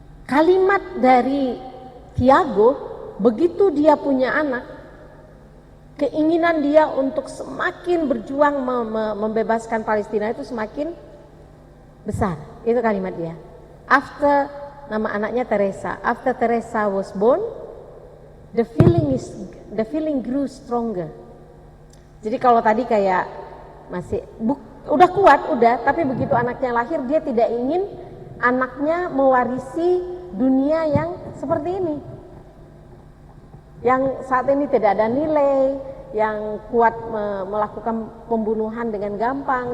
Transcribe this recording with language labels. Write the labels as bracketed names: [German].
[Indonesian] Kalimat dari Tiago, begitu dia punya anak, keinginan dia untuk semakin berjuang membebaskan Palestina itu semakin besar. Itu kalimat dia. After, nama anaknya Teresa. [English] After Teresa was born, the feeling grew stronger. [Indonesian] Jadi kalau tadi kayak masih udah kuat, tapi begitu anaknya lahir dia tidak ingin anaknya mewarisi dunia yang seperti ini, yang saat ini tidak ada nilai, yang kuat melakukan pembunuhan dengan gampang.